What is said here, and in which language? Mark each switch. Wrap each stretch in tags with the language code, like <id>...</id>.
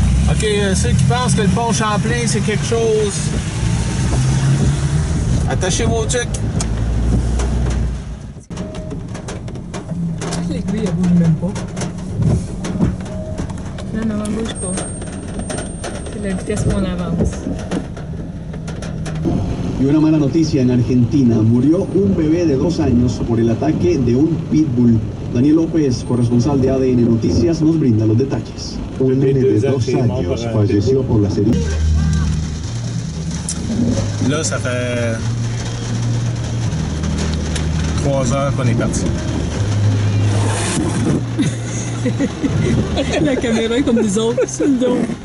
<fr>OK, ceux qui pensent que le pont Champlain, c'est quelque chose, attachez vos trucs. L'aiguille, elle bouge même pas. Non, elle bouge pas. C'est la vitesse qu'on avance.</fr> <es>Y una mala noticia en Argentina. Murió un bebé de 2 años por el ataque de un pitbull. Daniel López, corresponsal de ADN Noticias, nos brinda los detalles. Un nene de 2 años falleció por las heridas.</es> <fr>Là, ça fait 3 heures qu'on est parti. La caméra est comme des autres sur le dos.</fr>